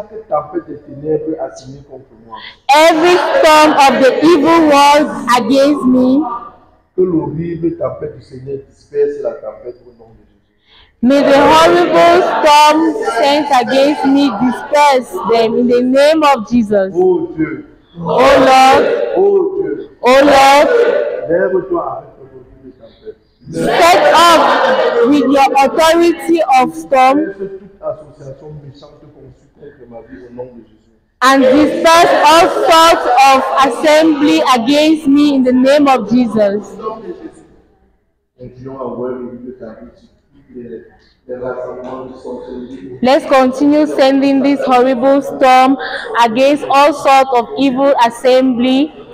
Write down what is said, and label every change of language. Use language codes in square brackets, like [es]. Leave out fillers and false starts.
[fr] Chaque tempête des ténèbres assignée contre moi, [en] Every storm of the evil ones against me, [fr] que l'horrible tempête du Seigneur disperse la tempête au nom de Jésus. [en] may the horrible storm sent against me disperse them in the name of Jesus. [fr] Oh Dieu, [en] O Lord, [fr] oh Dieu, [en] O Lord, [fr] lève-toi avec ton horrible tempête. [en] set up with your authority of storm [fr] Laisse toute association méchante conçue contre ma vie au nom de Jésus. [en] and disperse all sorts of assembly against me in the name of Jesus. [fr] Continuons à voir l'horrible tempête sur tous les rassemblements de sorcellerie. [en] Let's continue sending this horrible storm against all sorts of evil assembly